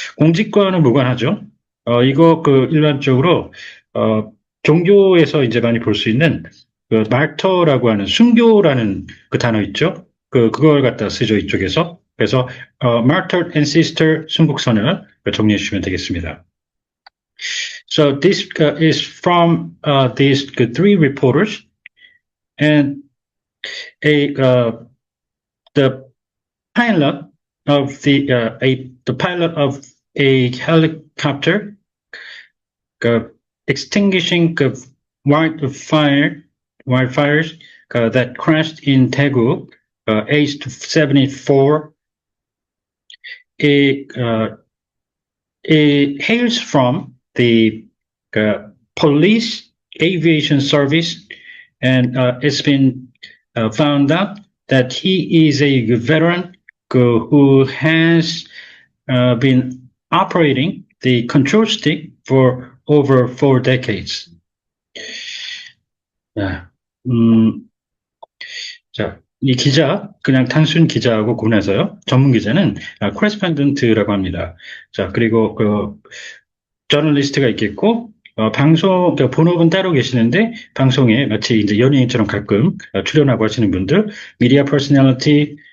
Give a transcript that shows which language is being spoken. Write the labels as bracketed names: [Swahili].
[Korean] 공직과는 무관하죠. 이거 일반적으로 종교에서 이제 많이 볼 수 있는 말터라고 하는 순교라는 단어 있죠. 그걸 갖다 쓰죠 이쪽에서. 그래서 [English] martyr and sister [Korean] 순국선을 정리해 주시면 되겠습니다. [English] So this is from these three reporters, and the pilot of the pilot of a helicopter extinguishing wildfires that crashed in Daegu, aged 74. It hails from the police aviation service, and it's been found out that he is a veteran who has been operating the control stick for over 4 decades. [Korean] 자, 이 기자, 그냥 단순 기자하고 구분해서요. 전문 기자는 correspondent라고 합니다. 자, 그리고 저널리스트가 있겠고, 본업은 따로 계시는데, 방송에 마치 이제 연예인처럼 가끔 출연하고 하시는 분들, 미디어 퍼스널리티,